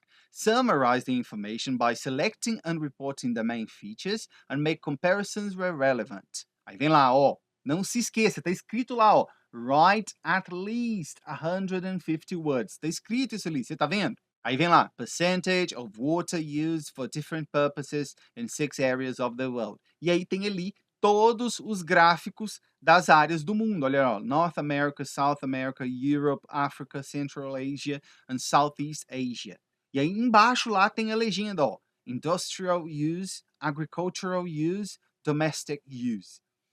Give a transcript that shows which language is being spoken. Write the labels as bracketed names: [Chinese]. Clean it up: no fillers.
[English] Summarize the information by selecting and reporting the main features and make comparisons where relevant. [Portuguese] Aí vem lá, ó, não se esqueça, tá escrito lá, ó, [English] write at least 150 words. [Portuguese] Tá escrito isso ali, você tá vendo? Aí vem lá, [English] percentage of water used for different purposes in 6 areas of the world. [Portuguese] E aí tem ali todos os gráficos das áreas do mundo. Olha, ó, North America, South America, Europe, Africa, Central Asia and Southeast Asia. E aí embaixo lá tem a legenda, ó, [English] industrial use, agricultural use, domestic use.